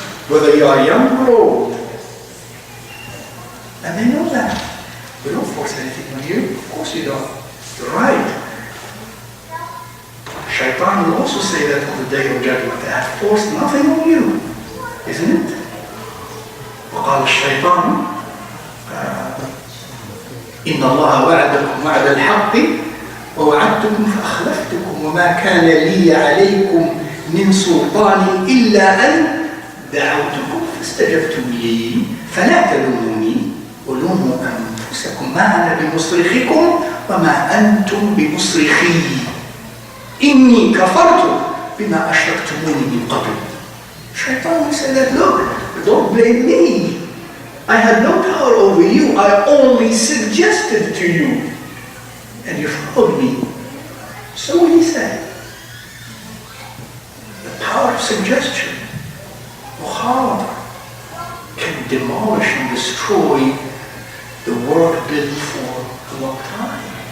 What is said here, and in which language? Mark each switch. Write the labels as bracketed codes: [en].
[en] Whether you are young or old. And they know that. We don't force anything on you. Of course you don't. You're right. Shaitan will also say that on the day of judgment. They have forced nothing on you, isn't it? [ar] وقال الشيطان إن الله وعدكم وعد الحق ووعدتكم فأخلفتكم وما كان لي عليكم من سلطان إلا أن دعوتكم فاستجبتم لي فلا تلوموني ولوموا أنفسكم ما أنا بمصرخكم وما أنتم بمصرخي إني كفرت بما أشركتموني من قبل. [en] Shaitan said that, look, don't blame me. I had no power over you. I only suggested to you. And you followed me. So he said, the power of suggestion, mukhalafa, can demolish and destroy the work built for a long time.